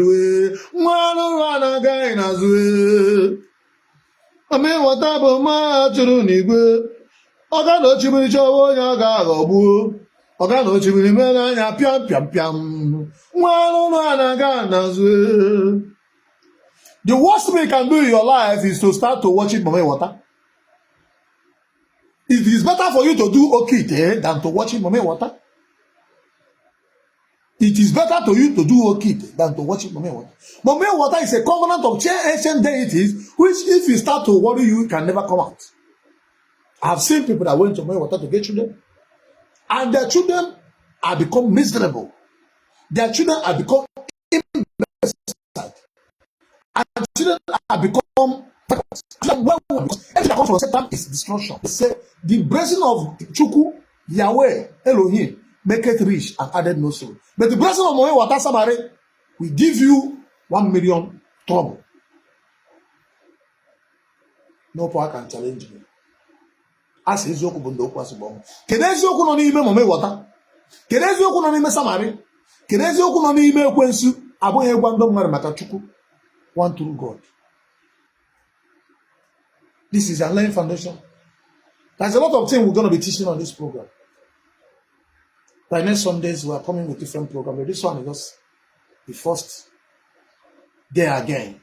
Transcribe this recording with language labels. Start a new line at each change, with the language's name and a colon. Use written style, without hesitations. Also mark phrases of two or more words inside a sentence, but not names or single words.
Igbo: Nwa arụrụ a na-aga n'azụ. Mami wọta bụ mmụọ chụrụ n'igwe. Ọ ga na ochimiri chọwa onye ọ ga-aghọgbu. Ọ ga na ochimiri mere anya pịam pịam pịam. Nwa arụrụ a na-aga n'azụ.
English: The worst thing you can do in your life is to start to worship Mami wọta. It is better for you to do okite than to worship Mami wọta. It is better to you to do okite than to worship Mami wọta. Mami wọta is a covenant of ancient deities which if you start to worry you can never come out. I have seen people that went to Mami wọta to get children and their children are become miserable. Their children are become imbecile. And children are become because everything that comes from Satan is destruction. They say the blessing of Chukwu, Yahweh, Elohim, make it rich and added no sorrow. But the blessing of Mami wọta Sabali will give you 1 million trouble. No power can challenge me.
Igbo: As eziokwu bụ ndị okwu asị bụ. Kedu eziokwu nọ n'ime Mami wọta? Kedu eziokwu nọ n'ime Sabali? Kedu eziokwu nọ n'ime ekwensu? Abụghị ịgwa ndị mmadụ maka Chukwu,
English: one true God. This is a laying foundation. There's a lot of things we're going to be teaching on this program. By next Sundays, we are coming with different programs. But this one is just the first day again.